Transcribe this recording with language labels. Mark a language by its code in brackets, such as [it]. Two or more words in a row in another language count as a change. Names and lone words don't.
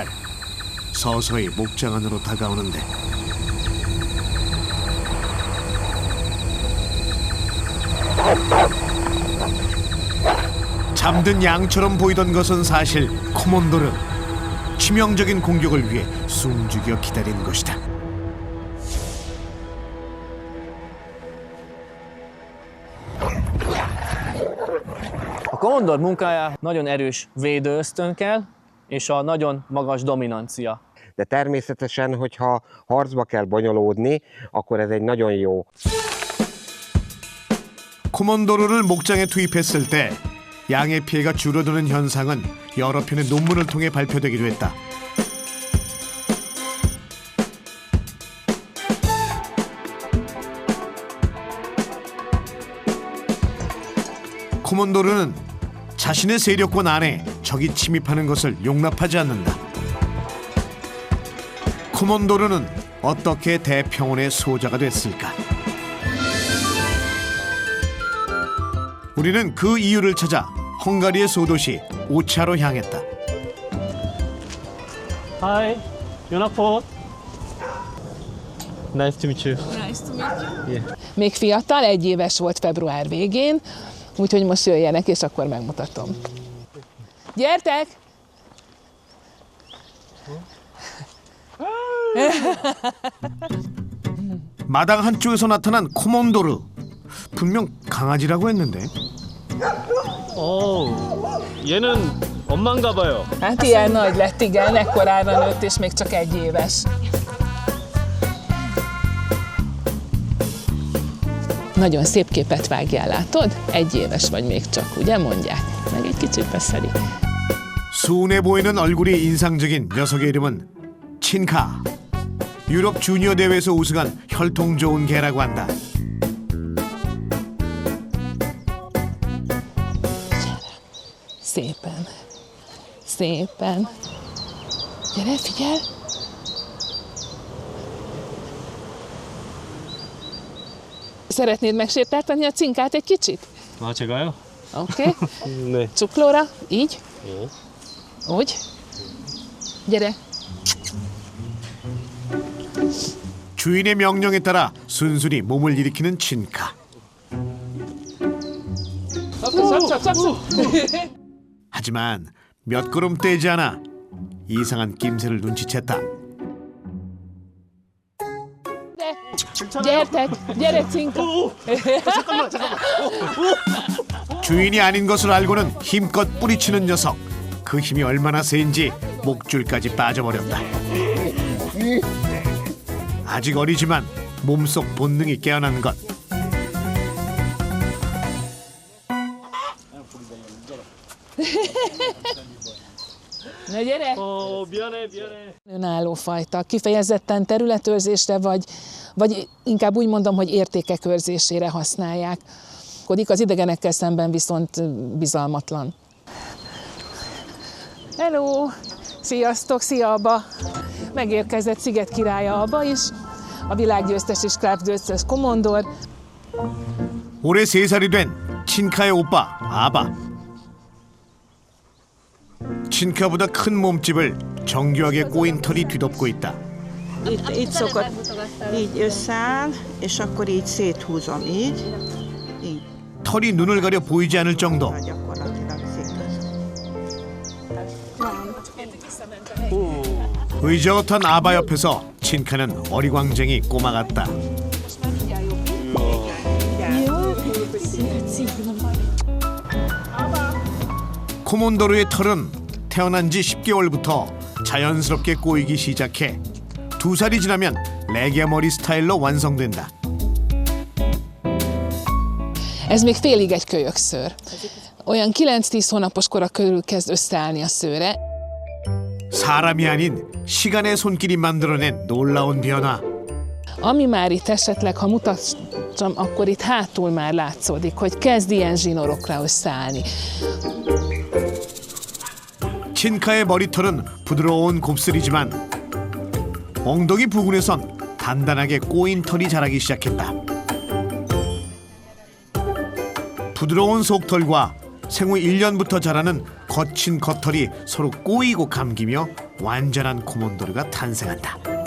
[ko] 서서히 목장 안으로 다가오는데 잠든 양처럼 보이던 것은 사실 코몬도르. 치명적인 공격을 위해 숨죽여 기다린 것이다. [hu] A komondor munkája nagyon erős védőösztön kell, és a nagyon magas dominancia. De természetesen, hogyha harcba kell bonyolódni, akkor ez egy nagyon jó. [ko] 코몬도르를 목장에 투입했을 때 양의 피해가 줄어드는 현상은 여러 편의 논문을 통해 발표되기도 했다. 코몬도르는 자신의 세력권 안에 적이 침입하는 것을 용납하지 않는다. 코몬도르는 어떻게 대평온의 수호자가 됐을까? 우리는 그 이유를 찾아 헝가리의 소도시 오차로 향했다. [en] Hi, Jonapot. Nice to meet you. Nice to meet you. Yeah. [hu] Még fiatal, 1 éves volt február végén, úgyhogy most jöjjenek, és akkor megmutatom. Gyertek! [ko] 마당 한쪽에서 나타난 코몬도르. 분명 강아지라고 했는데. 얘는 엄마인가 봐요. [hu] Hát ilyen nagy lett, igen, ekkorára nőtt, és még csak 1 éves. Nagyon szép képet vágjál, látod? 1 éves vagy még csak, ugye mondják? Meg egy kicsit beszedik. [ko] 순해 보이는 얼굴이 인상적인 녀석의 이름은 친카. 유럽 주니어 대회에서 우승한 혈통 좋은 개라고 한다. [hu] Szépen. Szépen. Gyere, figyelj! Szeretnéd megsértáltani a cinkát egy kicsit? [ko] 아, 제가요? [hu] Oké. [ko] 네. [hu] Csuklóra, így. [ko] 예. [hu] Úgy. Gyere. [ko] 주인의 명령에 따라 순순히 몸을 일으키는 친카. 하지만 몇 걸음 떼지 않아 이상한 낌새를 눈치챘다. [hu] Gyertek, gyere, cinka! [ko] 잠깐만. 주인이 아닌 것을 알고는 힘껏 뿌리치는 녀석. 그 힘이 얼마나 세인지 목줄까지 빠져버렸다. 아직 어리지만 몸속 본능이 깨어나는 것. [hu] Na gyere! [ko] 미안해. [hu] Önálló fajta, kifejezetten területőrzésre, vagy inkább úgy mondom, hogy értékek őrzésére használják. Az idegenekkel szemben viszont bizalmatlan. Hello! Sziasztok, szia Alba! Megérkezett Sziget királya Alba is, a világgyőztes és klábgyőztes Komondor. [ko] 올해 3살이 된 친카의 오빠 아바. 친카보다 큰 몸집을 정교하게 꼬인 털이 뒤덮고 있다. [hu] Itt szokott így összeáll, és akkor így széthúzom, így. [ko] 털이 눈을 가려 보이지 않을 정도. 의젓한 아바 옆에서 친카는 어리광쟁이 꼬마 같다. 코몬도르의 털은 태어난 지 10개월부터 자연스럽게 꼬이기 시작해 2살이 지나면 레게 머리 스타일로 완성된다. [hu] Ez még félig egy kölyökszőr. Olyan 9-10 hónapos kora körül kezd összeállni a szőre. [ko] 사람이 아닌 시간의 손길이 만들어낸 놀라운 변화. [hu] Ami már itt esetleg, ha mutassam, akkor itt hátul már látszódik, hogy kezd ilyen zsinórokra összeállni. [ko] 친카의 머리털은 부드러운 곱슬이지만 엉덩이 부근에선 단단하게 꼬인 털이 자라기 시작했다. 부드러운 속털과 생후 1년부터 자라는 거친 겉털이 서로 꼬이고 감기며 완전한 코몬도르가 탄생한다.